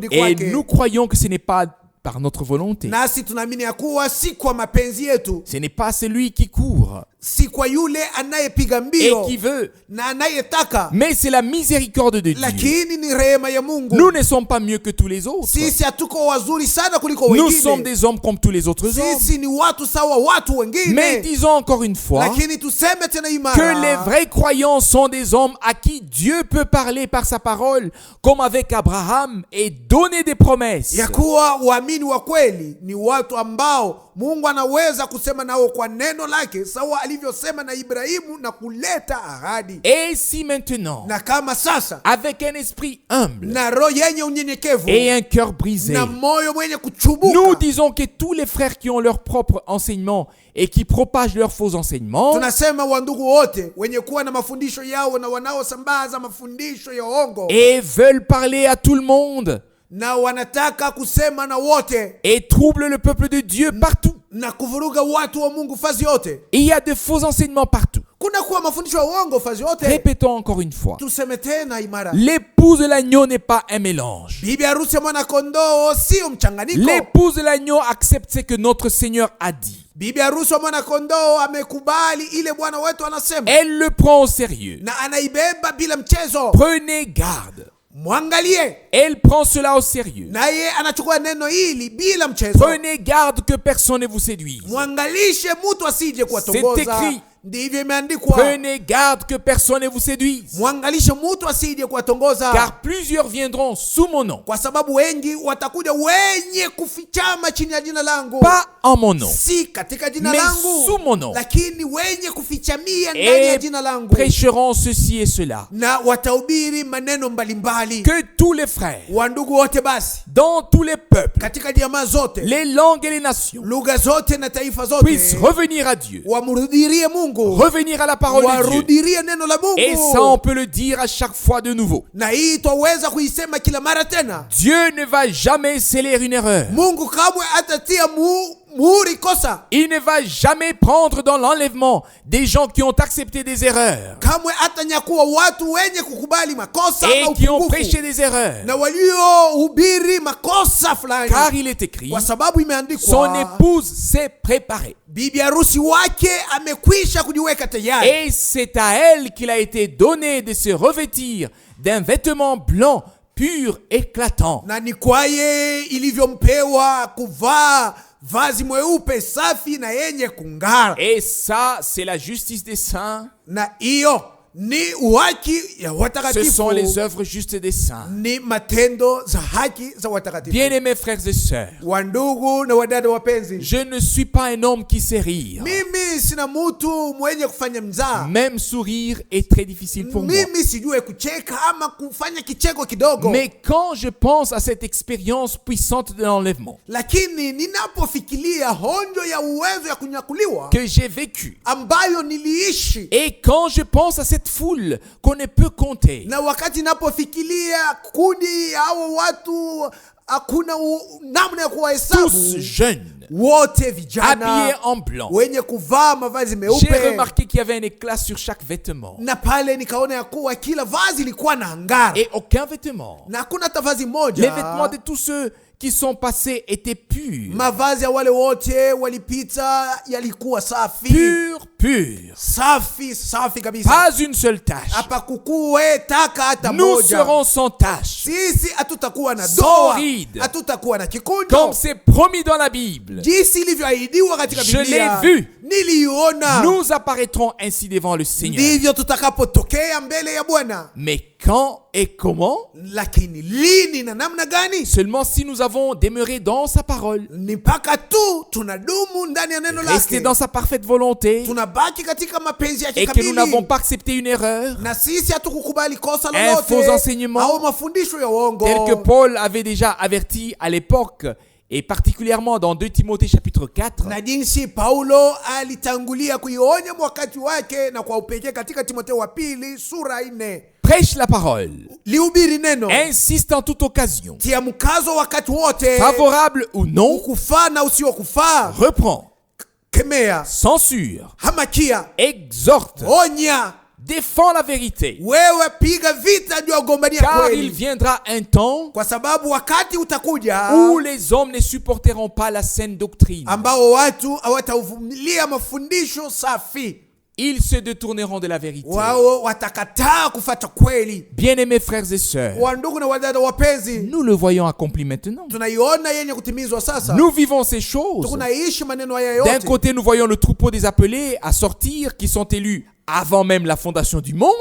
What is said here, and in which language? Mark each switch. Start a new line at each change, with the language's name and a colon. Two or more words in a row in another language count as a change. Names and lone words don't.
French: Et
Swahili: kwake.
French: nous croyons que ce n'est pas par notre volonté.
Swahili: Nasi tunaamini ya kuwa si kwa mapenzi yetu,
French: Ce n'est pas celui qui court
Swahili: si kwa yule anayepiga
French: et
Swahili: mbio
French: qui veut,
Swahili: na anayetaka,
French: mais c'est la miséricorde de Dieu.
Swahili: lakini ni rehema ya Mungu.
French: Nous ne sommes pas mieux que tous les autres.
Swahili: Sisi hatuko wazuri sana kuliko
French: Nous sommes
Swahili: wengine.
French: des hommes comme tous les autres hommes.
Swahili: Sisi ni watu sawa watu
French: Mais
Swahili: wengine.
French: disons encore une fois
Swahili: Lakini tuseme tena
French: que les
Swahili: imara
French: vrais croyants sont des hommes à qui Dieu peut parler par sa parole, comme avec Abraham, et donner des promesses.
Swahili: ya kuwa waamini wa kweli ni watu ambao Mungu anaweza kusema nao kwa neno lake, sawa alivyosema na Ibrahimu na kuleta ahadi.
French: Et si maintenant,
Swahili: Na kama sasa
French: avec un esprit humble
Swahili: na roho yenye unyenyekevu
French: et un cœur brisé,
Swahili: na moyo mwenye
French: nous
Swahili: kuchubuka,
French: disons que tous les frères qui ont leur propre enseignement et qui propagent leurs faux enseignements
Swahili: tunasema wandugu wote wenye kuwa na mafundisho yao na wanaosambaza mafundisho ya uongo
French: et veulent parler à tout le monde
Swahili: na wanataka kusema na wote
French: et troublent le peuple de Dieu partout.
Swahili: na kuvuruga watu wa Mungu fazi yote.
French: Il y a de faux enseignements partout.
Swahili: Kuna kuwa mafundisho ya uongo fazi yote.
French: Répétons encore une fois.
Swahili: Tuseme tena imara.
French: L'épouse de l'agneau n'est pas un mélange.
Swahili: Bibi harusi ya mwana kondoo sio mchanganyiko.
French: L'épouse de l'agneau accepte ce que notre Seigneur a dit.
Swahili: Bibi harusi wa mwana kondoo amekubali ile Bwana wetu anasema.
French: Elle le prend au sérieux.
Swahili: Na anaibeba bila mchezo.
French: Prenez garde.
Swahili: Mwangalie.
French: Elle prend cela au sérieux.
Swahili: Naye anachukua neno hili bila mchezo.
French: Prenez garde que personne ne vous séduise.
Swahili: Mwangalishe mtu asije
French: C'est
Swahili: kuwatongoza.
French: écrit.
Swahili: Ndivyo imeandikwa.
French: Prenez garde que personne ne vous séduise.
Swahili: Mwangalishe mtu asije kuwatongoza.
French: Car plusieurs viendront sous mon nom.
Swahili: Kwa sababu wengi watakuja wenye kufichama chini ya jina langu.
French: Pas en mon nom,
Swahili: Si katika jina
French: mais
Swahili: langu.
French: sous mon nom.
Swahili: Lakini wenye kufichamia ndani ya
French: Et
Swahili: jina langu.
French: prêcheront ceci et cela.
Swahili: Na watahubiri maneno mbalimbali.
French: Que tous les frères,
Swahili: Wandugu wote basi.
French: dans tous les peuples,
Swahili: Katika jamaa zote.
French: les langues et les nations,
Swahili: Lugha zote na taifa
French: puissent
Swahili: zote.
French: revenir à Dieu
Swahili: Wamrudirie Mungu. Mungu,
French: revenir à la parole de Dieu.
Swahili: warudirie neno la
French: Et ça,
Swahili: Mungu.
French: on peut le dire à chaque fois de nouveau.
Swahili: Na hii twaweza kuisema kila mara tena.
French: Dieu ne va jamais sceller une erreur.
Swahili: Mungu kamwe atatia muhuri kosa.
French: Il ne va jamais prendre dans l'enlèvement des gens qui ont accepté des erreurs
Swahili: Kamwe atanyakuwa watu wenye kukubali makosa na
French: et qui ont
Swahili: upungufu
French: prêché des erreurs.
Swahili: na waliohubiri makosa fulani,
French: Car il est écrit,
Swahili: kwa sababu
French: son
Swahili: imeandikwa,
French: épouse s'est préparée.
Swahili: bibi harusi wake amekwisha kujiweka tayari,
French: Et c'est à elle qu'il a été donné de se revêtir d'un vêtement blanc, pur, éclatant.
Swahili: na ni kwaye ilivyompewa kuvaa vazi mweupe safi na yenye kung'ara.
French: Et ça, c'est la justice des saints.
Swahili: Na hiyo ni uhaki ya
French: Ce
Swahili: watakatifu,
French: sont les œuvres justes des saints.
Swahili: ni matendo za haki za watakatifu.
French: Bien-aimés frères et sœurs,
Swahili: Wandugu na wadada wapenzi,
French: je ne suis pas un homme qui sait rire.
Swahili: mimi sina mtu mwenye kufanya mzaha.
French: Même sourire est très difficile pour moi.
Swahili: Mimi sijue kucheka ama kufanya kicheko kidogo.
French: Mais quand je pense à cette expérience puissante de l'enlèvement
Swahili: Lakini ninapofikiria honjo ya uwezo ya kunyakuliwa
French: que j'ai vécu,
Swahili: ambayo niliishi,
French: et quand je pense à cette foule qu'on ne peut compter,
Swahili: na wakati napofikiria kundi ya hao watu hakuna namna ya
French: tous
Swahili: kuwahesabu,
French: jeunes,
Swahili: wote
French: habillés
Swahili: vijana
French: en blanc,
Swahili: wenye kuvaa mavazi
French: j'ai
Swahili: meupe,
French: remarqué qu'il y avait un éclat sur chaque vêtement
Swahili: na pale nikaona ya kuwa kila vazi lilikuwa na ngara
French: et aucun vêtement.
Swahili: na hakuna hata vazi
French: Les
Swahili: moja.
French: vêtements de tous ceux qui sont passés étaient purs.
Swahili: Mavazi ya wale wote walipita yalikuwa safi,
French: Pur, pur.
Swahili: safi kabisa.
French: Pas une seule tache.
Swahili: Hapa kukuwe taka hata
French: Nous
Swahili: moja.
French: serons sans tache.
Swahili: Sisi hatutakuwa na
French: Sans
Swahili: doa,
French: ride.
Swahili: hatutakuwa na
French: Comme
Swahili: kikunjo,
French: c'est promis dans la Bible.
Swahili: jinsi ilivyoahidiwa katika
French: Je
Swahili: Biblia.
French: l'ai vu.
Swahili: Niliona.
French: Nous apparaîtrons ainsi devant le Seigneur.
Swahili: Ndivyo tutakapotokea mbele ya Bwana.
French: Mais quand et comment?
Swahili: Lakini lini na namna gani?
French: Seulement si nous avons demeuré dans sa parole,
Swahili: Ni mpaka tu tunadumu ndani ya neno
French: resté
Swahili: lake,
French: dans sa parfaite volonté,
Swahili: tunabaki katika mapenzi yake
French: et que nous n'avons
Swahili: kamili,
French: pas accepté une erreur,
Swahili: na sisi hatukukubali kosa
French: un faux
Swahili: lolote
French: enseignement,
Swahili: au mafundisho ya uongo,
French: tel que Paul avait déjà averti à l'époque, et particulièrement dans 2 Timothée chapitre 4,
Swahili: na jinsi Paulo alitangulia kuionya wakati wake, na kwa upekee katika Timotheo wa pili sura 4.
French: prêche la parole,
Swahili: Lihubiri neno,
French: insiste en toute occasion,
Swahili: tia mkazo wakati wote,
French: favorable ou non,
Swahili: ukufaa na usiokufaa,
French: reprend,
Swahili: kemea,
French: censure,
Swahili: hamakia,
French: exhorte,
Swahili: onya,
French: défend la vérité,
Swahili: wewe piga vita ndio wagombania
French: car il
Swahili: kweli,
French: viendra un temps
Swahili: kwa sababu wakati utakuja
French: où les hommes ne supporteront pas la saine doctrine.
Swahili: ambao watu hawatavumilia mafundisho safi,
French: Ils se détourneront de la vérité.
Swahili: wao watakataa kufuata kweli.
French: Bien-aimés frères et sœurs,
Swahili: Wandugu na wadada wapenzi,
French: nous le voyons accompli maintenant.
Swahili: tunaiona yenye kutimizwa sasa.
French: Nous vivons ces choses.
Swahili: Tunaishi maneno haya
French: D'un
Swahili: yote.
French: côté, nous voyons le troupeau des appelés à sortir, qui sont élus avant même la fondation du monde.